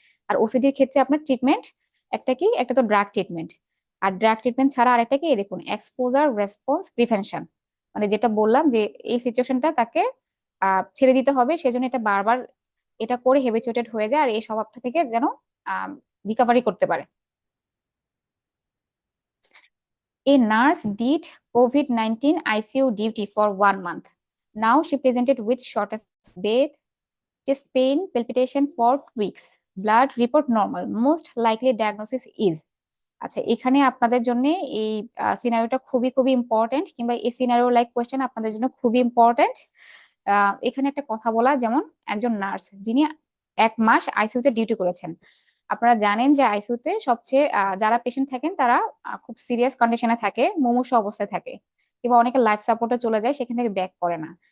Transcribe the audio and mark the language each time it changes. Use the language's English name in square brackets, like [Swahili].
[Bangla] আর ওসিডির ক্ষেত্রে আপনার ট্রিটমেন্ট একটা কি, একটা তো ড্রাগ ট্রিটমেন্ট। আর ড্রাগ ট্রিটমেন্ট ছাড়া আরেকটা কি, এই দেখুন এক্সপোজার রেসপন্স প্রিভেনশন, মানে যেটা বললাম যে এই সিচুয়েশনটা তাকে ছেড়ে দিতে হবে, সেজন্য এটা বারবার এটা করে হেবিচুয়েটেড হয়ে যায়, আর এই স্বভাবটা থেকে যেন রিকভারি করতে পারে। [English] A nurse did COVID-19 ICU duty for 1 month. Now she presented with shortest breath, chest pain, palpitation for weeks. Blood report normal. Most likely diagnosis is. [Bangla] আচ্ছা, এখানে আপনাদের জন্য এই সিনারিওটা খুবই খুবই ইম্পর্টেন্ট, কিংবা এই সিনারিও লাইক কোয়েশ্চেন আপনাদের জন্য খুবই ইম্পর্টেন্ট। এখানে একটা কথা বলা, যেমন একজন নার্স যিনি 1 মাস আইসিইউতে ডিউটি করেছেন। আপনারা জানেন যে আইসিইউতে সবচেয়ে যারা পেশেন্ট থাকেন তারা খুব সিরিয়াস কন্ডিশনে থাকে, মুমূর্ষু অবস্থায় থাকে, কিংবা অনেকে লাইফ সাপোর্টে চলে যায়, সেখান থেকে ব্যাক করে না।